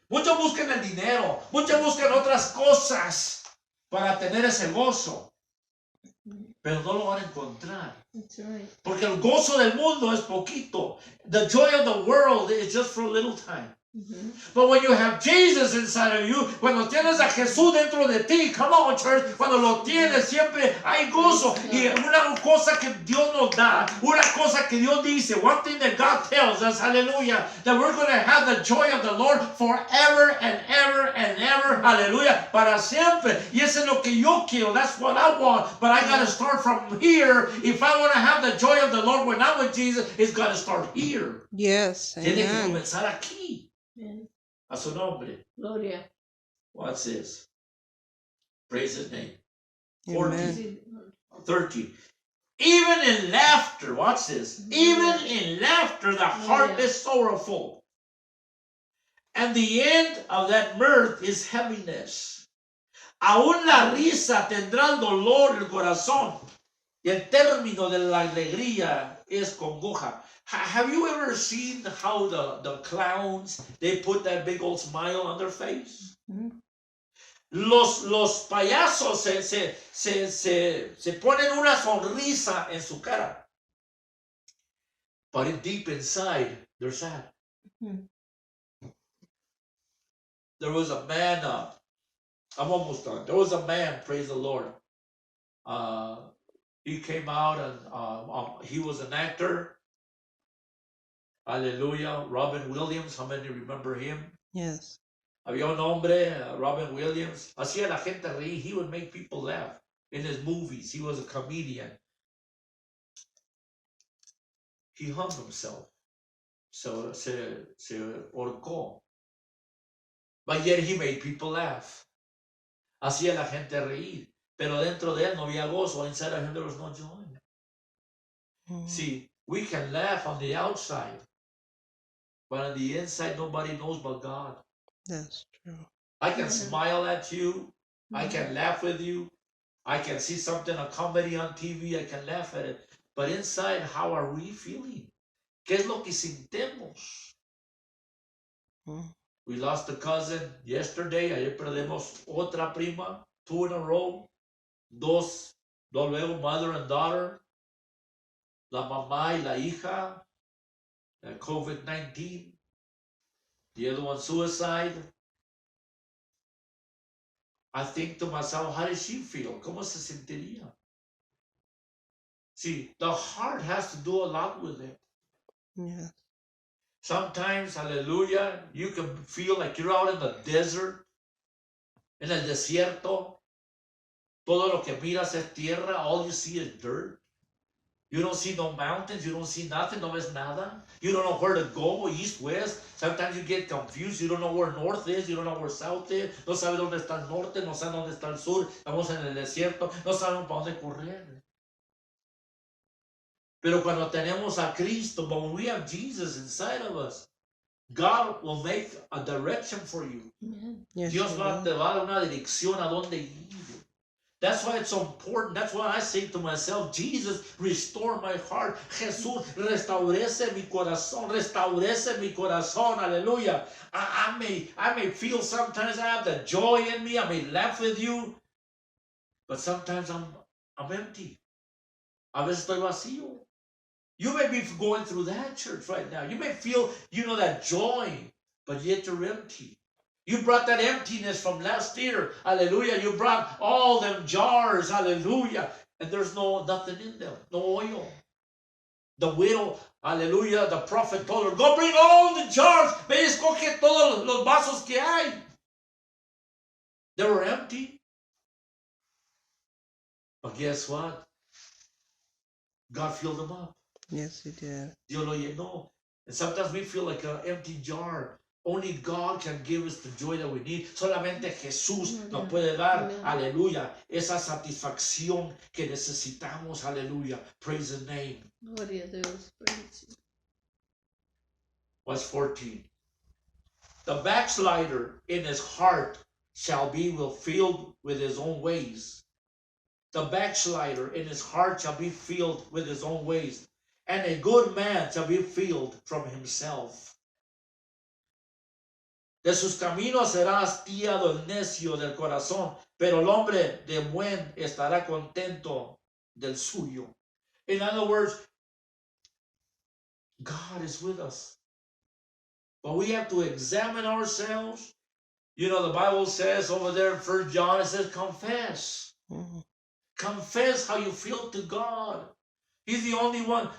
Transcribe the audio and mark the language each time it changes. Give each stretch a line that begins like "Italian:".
Spanish: Muchos buscan el dinero. Muchos buscan otras cosas para tener ese gozo. Pero no lo van a encontrar. Porque el gozo del mundo es poquito.
English: The joy of the world is just for a little time. But when you have Jesus inside of you,
Spanish: cuando tienes a Jesús dentro de ti,
English: come on church,
Spanish: cuando lo tienes siempre hay gozo. Y una cosa que Dios nos da, una cosa que Dios dice,
English: one thing that God tells us, hallelujah, that we're going to have the joy of the Lord forever and ever and ever, hallelujah,
Spanish: para siempre. Y eso es lo que yo quiero,
English: that's what I want, but I got to start from here. If I want to have the joy of the Lord when I'm with Jesus, it's got to start here. Yes,
Spanish: Tiene que
English: amen.
Spanish: comenzar aquí. A su nombre. Gloria.
English: What's this? Praise his name. Amen. 13. Even in laughter, watch this. Even in laughter, the heart is sorrowful. And the end of that mirth is heaviness.
Spanish: Aún la risa tendrá el dolor el corazón. Y el término de la alegría es congoja.
English: Have you ever seen how the clowns, they put that big old smile on their face?
Spanish: Los payasos se ponen una sonrisa en su cara.
English: But deep inside, they're sad. There was a man, I'm almost done. There was a man, praise the Lord. He came out and he was an actor. Hallelujah. Robin Williams, how many remember him? Yes.
Spanish: Había un hombre, Robin Williams. Hacía la gente reír.
English: He would make people laugh in his movies. He was a comedian. He hung himself. So
Spanish: se ahorcó.
English: But yet he made people laugh.
Spanish: Hacía la gente reír. Pero dentro de él no había gozo.
English: Inside of him there was no joy. See, we can laugh on the outside. But on the inside, nobody knows but God. That's true. I can smile at you. I can laugh with you. I can see something, a comedy on TV. I can laugh at it. But inside, how are we feeling?
Spanish: ¿Qué es lo que sintemos?
English: We lost a cousin yesterday.
Spanish: Ayer perdemos otra prima.
English: 2 in a row.
Spanish: Dos luego,
English: mother and daughter.
Spanish: La mamá y la hija. COVID-19,
English: the other one suicide. I think to myself, how does she feel?
Spanish: ¿Cómo se sentiría?
English: See, the heart has to do a lot with it. Yeah. Sometimes, hallelujah, you can feel like you're out in the desert,
Spanish: en el desierto. Todo lo que miras es tierra.
English: All you see is dirt. You don't see no mountains. You don't see nothing.
Spanish: No ves nada.
English: You don't know where to go, east, west. Sometimes you get confused. You don't know where north is. You don't know where south is.
Spanish: No sabes dónde está el norte. No sabes dónde está el sur. Estamos en el desierto. No sabemos para dónde correr. Pero cuando tenemos a Cristo,
English: when we have Jesus inside of us, God will make a direction for you. Yes,
Spanish: Dios te va a dar una dirección a dónde ir.
English: That's why it's so important. That's why I say to myself, Jesus, restore my heart.
Spanish: Jesús, restaurece mi corazón. Restaurece mi corazón. Hallelujah.
English: I may feel sometimes I have the joy in me. I may laugh with you. But sometimes I'm empty.
Spanish: A veces estoy vacío.
English: You may be going through that, church, right now. You may feel, that joy, but yet you're empty. You brought that emptiness from last year. Hallelujah. You brought all them jars. Hallelujah. And there's nothing in them. No oil. The widow, hallelujah, the prophet told her, go bring all the jars.
Spanish: Ve y escoge todos los vasos que hay.
English: They were empty. But guess what? God filled them up. Yes, he did.
Spanish: Dios lo llenó.
English: And sometimes we feel like an empty jar. Only God can give us the joy that we need.
Spanish: Solamente Jesús nos puede dar, aleluya, esa satisfacción que necesitamos, aleluya.
English: Praise His name.
Spanish: Gloria a Dios. Praise.
English: Verse 14. The backslider in his heart shall be filled with his own ways. The backslider in his heart shall be filled with his own ways. and a good man shall be filled from himself.
Spanish: De sus caminos será hastiado el necio del corazón, pero el hombre de buen estará contento del suyo.
English: In other words, God is with us. But we have to examine ourselves. You know, the Bible says over there in 1 John, it says, confess. Mm. Confess how you feel to God. He's the only one.